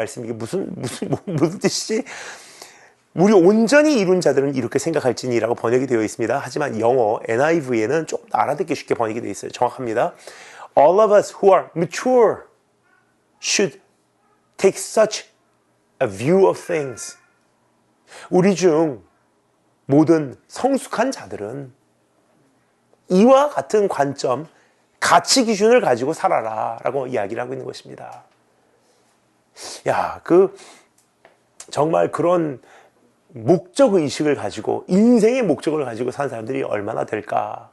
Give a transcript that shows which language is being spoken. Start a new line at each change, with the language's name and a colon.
Korean: 말씀이 이게 무슨 뜻이지? 우리 온전히 이룬 자들은 이렇게 생각할지니라고 번역이 되어 있습니다. 하지만 영어 NIV에는 조금 알아듣기 쉽게 번역이 되어 있어요. 정확합니다.
English: All of us who are mature should take such a view of things.
Korean: 우리 중 모든 성숙한 자들은 이와 같은 관점, 가치 기준을 가지고 살아라 라고 이야기를 하고 있는 것입니다. 정말 그런 목적 의식을 가지고 인생의 목적을 가지고 사는 사람들이 얼마나 될까.